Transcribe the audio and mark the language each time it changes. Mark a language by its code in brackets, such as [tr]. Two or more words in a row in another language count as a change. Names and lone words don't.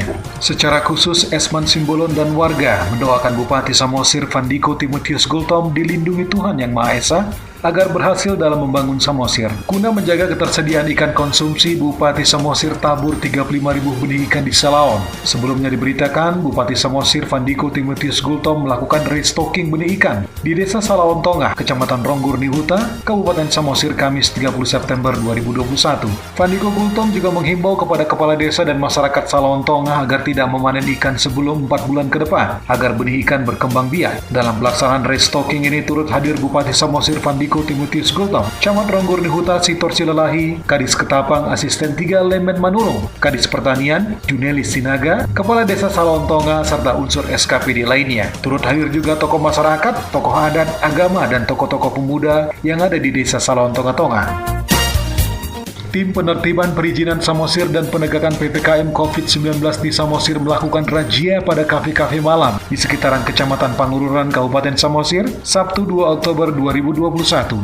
[id] Secara khusus Esman Simbolon dan warga mendoakan Bupati Samosir Vandiko Timotius Gultom dilindungi Tuhan Yang Maha Esa agar berhasil dalam membangun Samosir. Guna menjaga ketersediaan ikan konsumsi, Bupati Samosir tabur 35.000 benih ikan di Salaon. Sebelumnya diberitakan, Bupati Samosir Vandiko Timotius Gultom melakukan restocking benih ikan di Desa Salaon Tonga, Kecamatan Ronggurni Huta, Kabupaten Samosir, Kamis 30 September 2021. Vandiko Gultom juga menghimbau kepada kepala desa dan masyarakat Salaon Tonga agar tidak memanen ikan sebelum 4 bulan ke depan, agar benih ikan berkembang biak. Dalam pelaksanaan restocking ini turut hadir Bupati Samosir Vandiko Timotius Gultom, Camat Ronggurni Huta Sitor Silalahi, Kadis Ketapang Asisten 3 Lemen Manurung, Kadis Pertanian Junelis Sinaga, Kepala Desa Salaon Tonga, serta unsur SKPD lainnya. Turut hadir juga tokoh masyarakat, tokoh adat, agama, dan tokoh-tokoh pemuda yang ada di Desa Salaon Tonga. Tim penertiban perizinan Samosir dan penegakan PPKM COVID-19 di Samosir melakukan razia pada kafe-kafe malam di sekitaran Kecamatan Pangururan, Kabupaten Samosir, Sabtu 2 Oktober 2021.